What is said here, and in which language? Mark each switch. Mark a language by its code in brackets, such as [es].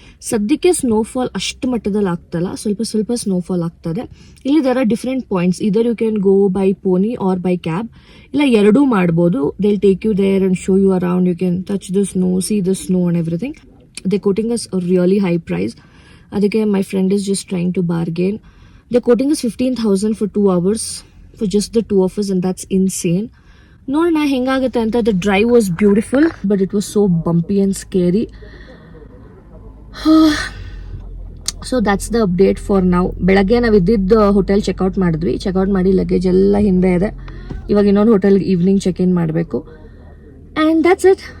[kn] ಸದ್ಯಕ್ಕೆ ಸ್ನೋಫಾಲ್ ಅಷ್ಟು ಮಟ್ಟದಲ್ಲಿ ಆಗ್ತಲ್ಲ, ಸ್ವಲ್ಪ ಸ್ನೋಫಾಲ್ ಆಗ್ತದೆ. [en] ಇಲ್ಲಿ there are different points. Either you can go by pony or by cab, [kn] ಇಲ್ಲ ಎರಡೂ ಮಾಡ್ಬೋದು. [en] They will take you there and show you around. You can touch the snow, see the snow and everything. They quoting us really high price. ಅದಕ್ಕೆ my friend is just trying to bargain. They quoting us 15,000 for 2 hours for just the two of us, and that's insane. [kn] ನೋಡೋಣ ಹೆಂಗಾಗುತ್ತೆ ಅಂತ. [en] The drive was beautiful, but it was so bumpy and scary. So that's the update for [kn] ನಾವು. ಬೆಳಗ್ಗೆ ನಾವು ಇದ್ದಿದ್ದು hotel checkout ಮಾಡಿದ್ವಿ. Checkout ಮಾಡಿ luggage ಎಲ್ಲ ಹಿಂದೆ ಇದೆ. ಇವಾಗ ಇನ್ನೊಂದು ಹೋಟೆಲ್ಗೆ ಈವ್ನಿಂಗ್ ಚೆಕ್ ಇನ್ ಮಾಡಬೇಕು. [en] And that's it.